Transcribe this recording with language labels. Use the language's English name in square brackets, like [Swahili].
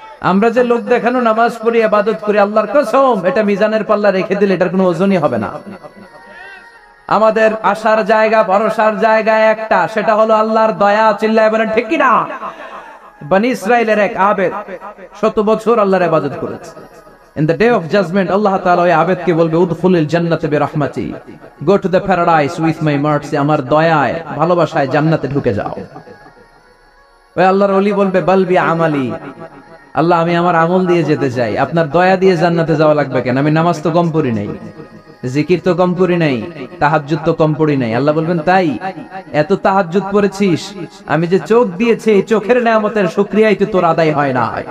[Bangla] আমরা যে লোক দেখানো নামাজ পড়ি, ইবাদত করি, আল্লাহর কসম এটা মিজানের পাল্লা রেখে দিলে এটার কোনো ওজনই হবে না। আমাদের আশার জায়গা, ভরসার জায়গা একটা, সেটা হলো আল্লাহর দয়া। চিল্লায় বলেন ঠিক কি না? বনি ইসরাইলের এক আবেদ 100 বছর আল্লাহর ইবাদত করেছে। [English] In the day of judgment, Allah Ta'ala [Bangla] ওই আবেদকে বলবে, [Arabic] উদখুলিল জান্নাতে বিরহমাতি, [English] go to the paradise with my mercy, [Bangla] আমার দয়ায় ভালোবাসায় জান্নাতে ঢুকে যাও। ওই আল্লাহর ওলি বলবে, [Arabic] বাল বি আমালি, [Bangla] আল্লাহ আমি আমার আমল দিয়ে যেতে চাই, আপনার দয়া দিয়ে জান্নাতে যাওয়া লাগবে কেন? আমি নামাজ তো কম পড়ি নাই, জিকির তো কম করি নাই, তাহাজ্জুদ তো কম পড়ি নাই। আল্লাহ বলবেন, তাই এত তাহাজ্জুদ পড়েছিস, আমি যে চোখ দিয়েছি এই চোখের নেয়ামতের শুকরিয়াই তো তোর আদায় হয় না।